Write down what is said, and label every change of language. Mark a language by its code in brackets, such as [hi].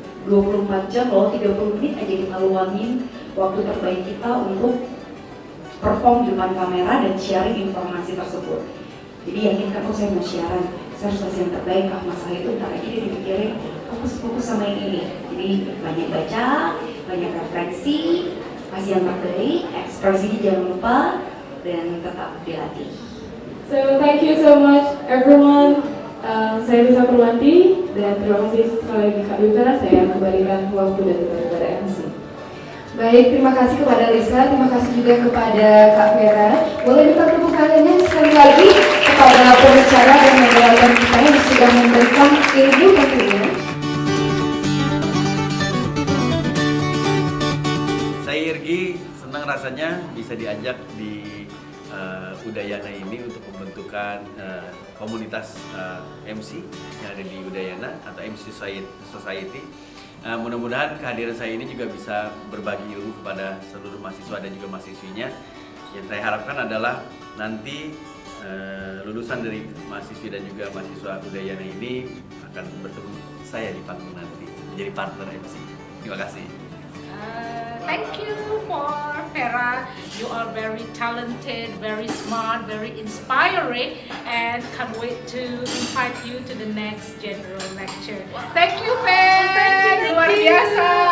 [id] 24 jam loh, 30 menit aja kita luangin waktu terbaik kita untuk perform di depan kamera dan sharing informasi tersebut. Jadi yakinkan, oh saya mau siaran, saya harus kasih yang terbaik. Masalah itu ntar aja dia dipikirin, fokus sama yang ini. Jadi banyak baca, banyak referensi, kasih yang terbaik, ekspresinya jangan lupa, dan tetap dilatih. [en] So thank you so much everyone. [id] Saya Lisa Purwanti dan terima kasih sekali lagi Kak Dwi. Saya kembalikan waktu dan kepada MC. Baik, terima kasih kepada Lisa, terima kasih juga kepada Kak Vera. Boleh minta tepuk tangannya sekali lagi kepada pembicara dan moderator kita yang sudah memberikan ilmu tentunya. Saya Irgi, senang rasanya bisa diajak di Udayana ini untuk pembentukan komunitas MC yang ada di Udayana atau MC Society. Mudah-mudahan kehadiran saya ini juga bisa berbagi ilmu kepada seluruh mahasiswa dan juga mahasiswinya. Yang saya harapkan adalah nanti lulusan dari mahasiswi dan juga mahasiswa Udayana ini akan bertemu saya di panggung nanti menjadi partner MC. Terima kasih. [en] Thank you for Vera. You are very talented, very smart, very inspiring, and can't wait to invite you to the next general lecture. Thank you, Vera. [id] Luar biasa.